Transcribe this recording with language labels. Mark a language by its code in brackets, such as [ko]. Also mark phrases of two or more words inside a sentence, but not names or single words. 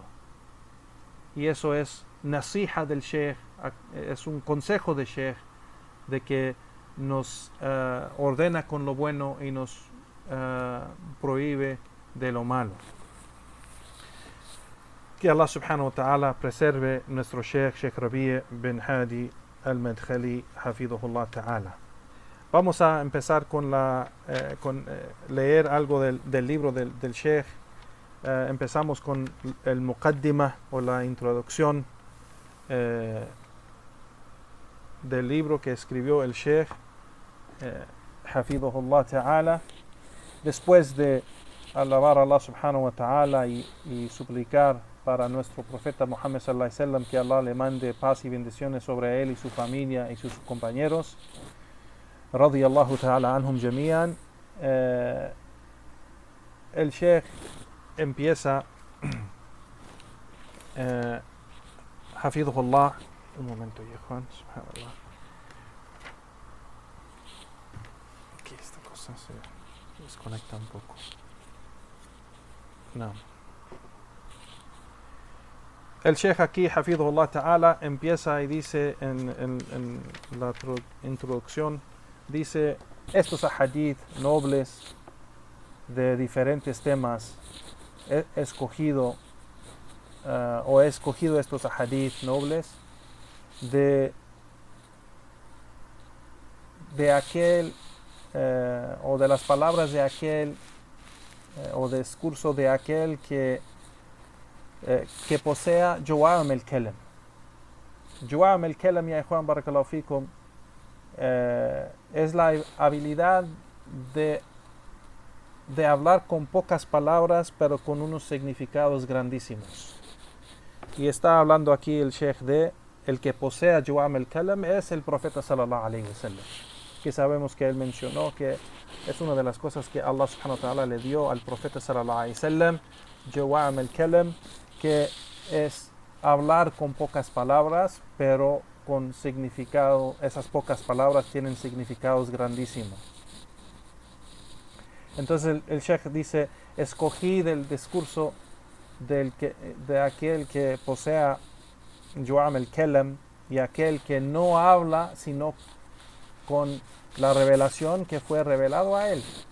[es] Y eso es nasiha del Sheikh, es un consejo del Sheikh de que nos ordena con lo bueno y nos prohíbe de lo malo. Que Allah [ar] سبحانه وتعالى [es] preserve nuestro Sheikh Rabi' bin Hadi al-Madkhali [ar] حفظه الله تعالى. [es] Vamos a empezar con leer algo del libro del Sheikh. Empezamos con el Muqaddimah o la introducción del libro que escribió el Sheikh [ar] حفظه الله تعالى. [es] Después de alabar a Allah [ar] سبحانه وتعالى [es] y suplicar para nuestro profeta Muhammad [ar] صلى الله عليه وسلم [es] que Allah le mande paz y bendiciones sobre él y su familia y sus compañeros, [ar] رضي الله تعالى عنهم جميعا, [es] el Sheikh empieza hafidhullah, un momento ya Juan, subhanallah, aquí esta cosa se desconecta un poco. No. El Sheikh aquí, [ar] حفظه الله تعالى, [es] empieza y dice en la introducción, dice, estos ahadith nobles de diferentes temas, he escogido estos ahadith nobles de aquel o de las palabras de aquel o discurso de aquel que posea [ar] جوامع الكلم. جوامع الكلم, [es] ya Juan [ar] بارك الله فيكم, [es] es la habilidad de hablar con pocas palabras pero con unos significados grandísimos. Y está hablando aquí el Sheikh de el que posea [ar] جوامع الكلم [es] es el profeta [ar] صلى الله عليه وسلم, [es] que sabemos que él mencionó que es una de las cosas que Allah [ar] سبحانه وتعالى [es] le dio al profeta [ar] صلى الله عليه وسلم, جوامع الكلم, [es] que es hablar con pocas palabras pero con significado. Esas pocas palabras tienen significados grandísimos. Entonces el Sheikh dice, escogí del discurso de aquel que posea [ar] جوامع الكلم [es] y aquel que no habla sino con la revelación que fue revelado a él.